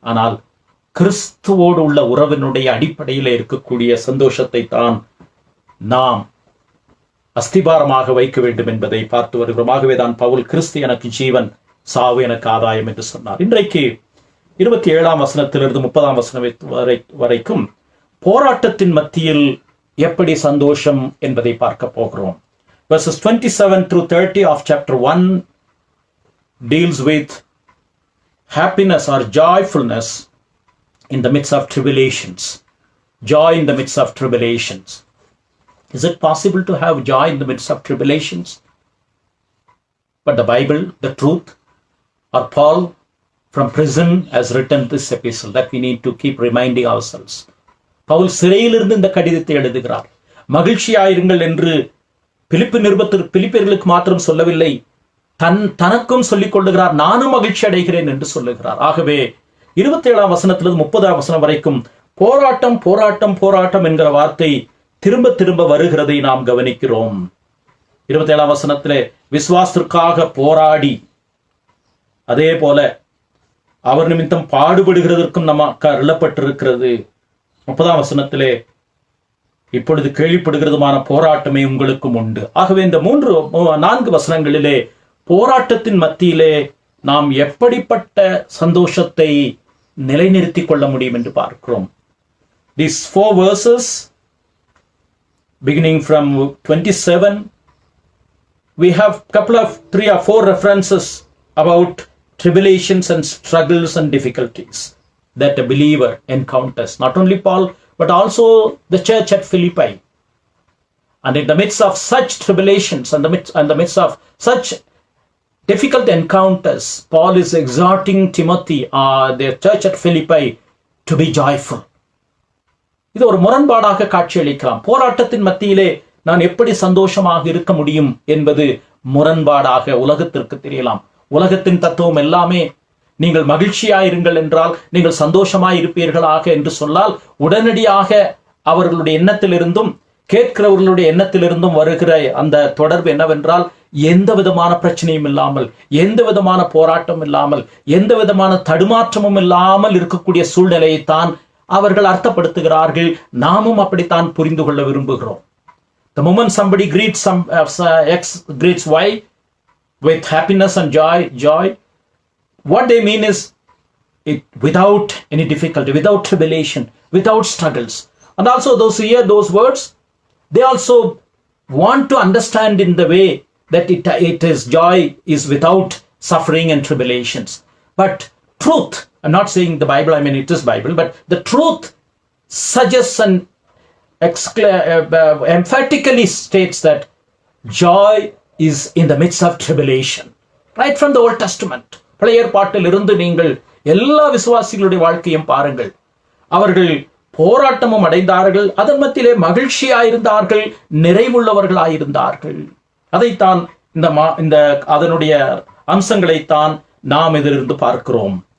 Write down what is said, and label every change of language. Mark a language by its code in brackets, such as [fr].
[ta] ஆனால் கிறிஸ்துவோடு உள்ள உறவினுடைய அடிப்படையில் இருக்கக்கூடிய சந்தோஷத்தை தான் நாம் அஸ்திபாரமாக வைக்க வேண்டும் என்பதை பார்த்து வருகிறோம். ஆகவே தான் பவுல் கிறிஸ்து எனக்கு ஜீவன், சாவு எனக்கு ஆதாயம் என்று சொன்னார். இன்றைக்கு 27ஆம் வசனத்திலிருந்து 30ஆம் வசனம் வரைக்கும் போராட்டத்தின் மத்தியில் எப்படி சந்தோஷம் என்பதை பார்க்க போகிறோம். [en] Verses 27 through 30 of chapter 1 deals with happiness or joyfulness in the midst of tribulations. Joy in the midst of tribulations. Is it possible to have joy in the midst of tribulations? But the Bible, the truth, or Paul from prison has written this epistle that we need to keep reminding ourselves. [ta] Pavul சிறையிலிருந்து இந்த கடிதத்தை எழுதுகிறார். மகிழ்ச்சியாயிருங்கள் என்று பிலிப்பியர்களுக்கு மாத்திரம் சொல்லவில்லை, தனக்கும் சொல்லிக் கொள்ளுகிறார். நானும் மகிழ்ச்சி அடைகிறேன் என்று சொல்லுகிறார். ஆகவே 27ஆம் வசனத்திலிருந்து 30ஆம் வசனம் வரைக்கும் போராட்டம் போராட்டம் போராட்டம் என்கிற வார்த்தை திரும்ப திரும்ப வருகிறதை நாம் கவனிக்கிறோம். 27ஆம் வசனத்திலே விசுவாசத்திற்காக போராடி, அதே போல அவர் நிமித்தம் பாடுபடுகிறதற்கும் நமக்கு அருளப்பட்டிருக்கிறது. 30ஆம் வசனத்திலே இப்பொழுது கேள்விப்படுகிறதுமான போராட்டமே உங்களுக்கும் உண்டு. ஆகவே இந்த 4 வசனங்களிலே போராட்டத்தின் மத்தியிலே நாம் எப்படிப்பட்ட சந்தோஷத்தை நிலைநிறுத்திக் கொள்ள முடியும் என்று பார்க்கிறோம். [en] These 4 verses beginning from 27, we have couple of 3 or 4 references about tribulations and struggles and difficulties that a believer encounters. Not only Paul, but also the church at Philippi. And in the midst of such tribulations and the midst of such difficult encounters, Paul is exhorting Timothy, the church at Philippi, to be joyful. [ta] இது ஒரு முரண்பாடாக காட்சியளிக்கலாம். போராட்டத்தின் மத்தியிலே நான் எப்படி சந்தோஷமாக இருக்க முடியும் என்பது முரண்பாடாக உலகத்திற்கு தெரியலாம். உலகத்தின் தத்துவம் எல்லாமே நீங்கள் மகிழ்ச்சியாயிருங்கள் என்றால் நீங்கள் சந்தோஷமாய் இருப்பீர்களாக என்று சொன்னால் உடனடியாக அவர்களுடைய எண்ணத்திலிருந்தும் கேட்கிறவர்களுடைய எண்ணத்திலிருந்தும் வருகிற அந்த தொடர்பு என்னவென்றால், எந்த விதமான பிரச்சனையும் இல்லாமல், எந்த விதமான போராட்டம் இல்லாமல், எந்த விதமான தடுமாற்றமும் இல்லாமல் இருக்கக்கூடிய சூழ்நிலையைத்தான் அவர்கள் அர்த்தப்படுத்துகிறார்கள். நாமும் அப்படித்தான் புரிந்து கொள்ள விரும்புகிறோம். [en] The moment somebody greets X greets Y with happiness and joy, what they mean is it without any difficulty, without tribulation, without struggles. And also those who hear those words, they also want to understand in the way that it is joy is without suffering and tribulations. But truth, I'm not saying the Bible, I mean it is Bible, but the truth suggests and emphatically states that joy is in the midst of tribulation. Right from the Old Testament. [ta] பழைய ஏற்பாட்டில் இருந்து நீங்கள் எல்லா விசுவாசிகளுடைய வாழ்க்கையும் பாருங்கள். அவர்கள் போராட்டமும் அடைந்தார்கள், அதன் மத்தியிலே மகிழ்ச்சியாயிருந்தார்கள், நிறைவுள்ளவர்களாயிருந்தார்கள். அதைத்தான் இந்த அதனுடைய அம்சங்களைத்தான் நாம் இதிலிருந்து பார்க்கிறோம்.